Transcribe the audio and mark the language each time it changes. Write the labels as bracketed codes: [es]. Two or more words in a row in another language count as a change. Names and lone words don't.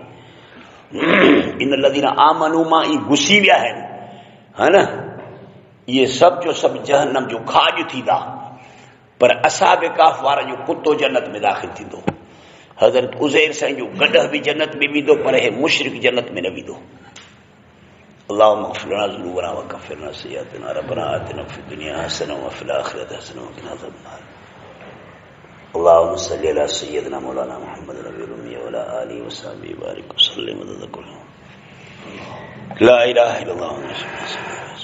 [ar] إن الذين آمنوا [sd] मां ई घुसी विया आहिनि, हा न, इहे सभु जो सभु जहन्नम जो खाॼ थींदा, पर असाब कहफ वारनि जो कुतो जन्नत में दाख़िल थींदो। हज़रत उज़ैर साईं जो गॾह बि जन्नत में वेंदो, पर हे मुशरिक जन्नत में न वेंदो। [ar] اللهم اغفر لنا ذنوبنا وكفر عنا سيئاتنا ربنا آتنا في الدنيا حسنة وفي الآخرة حسنة وقنا عذاب النار اللهم صل على سيدنا مولانا محمد النبي الأمي وعلى آله وصحبه وبارك وسلم. لا إله إلا الله.